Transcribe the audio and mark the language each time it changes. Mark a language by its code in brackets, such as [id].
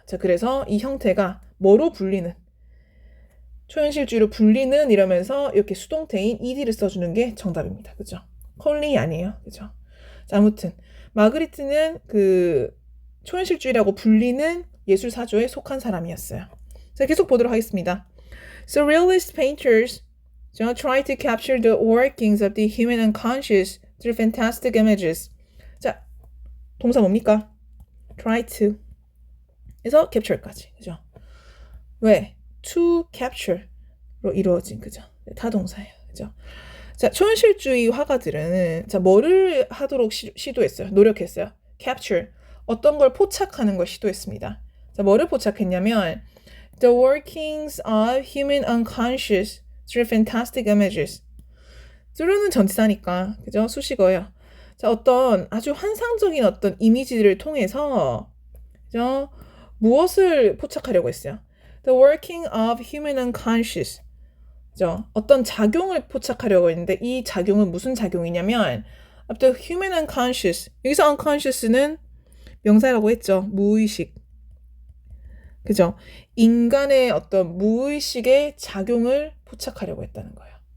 [ko] 자, 그래서 이 형태가 뭐로 불리는, 초현실주의로 불리는 이러면서 이렇게 수동태인 ed를 써주는 게 정답입니다. 그죠? 컬링이 아니에요. 그죠? 자, 아무튼 마그리트는 그 초현실주의라고 불리는 예술 사조에 속한 사람이었어요. 자, 계속 보도록 하겠습니다. [en] Surrealist painters try to capture the workings of the human unconscious through fantastic images. [ko] 자, 동사 뭡니까? [en] try to. [ko] 그래서 capture까지. 그죠? 왜? to capture로 이루어진, 그죠? 타동사예요. 그죠? 자, 초현실주의 화가들은 자, 뭐를 하도록 시도했어요? 노력했어요. capture. 어떤 걸 포착하는 걸 시도했습니다. 자, 뭐를 포착했냐면 [en] the workings of human unconscious through fantastic images. [ko] through는 전치사니까, 그죠? 수식어예요. 자, 어떤 아주 환상적인 어떤 이미지를 통해서, 그죠? 무엇을 포착하려고 했어요? [en] The working of human unconscious. [ko] 그죠? 어떤 작용을 포착하려고 했는데 이 작용은 무슨 작용이냐면 [en] of the human unconscious. [ko] 여기서 unconscious는 명사라고 했죠. 무의식. 그죠? 인간의 어떤 무의식의 작용을 포착하려고 했다는 거예요.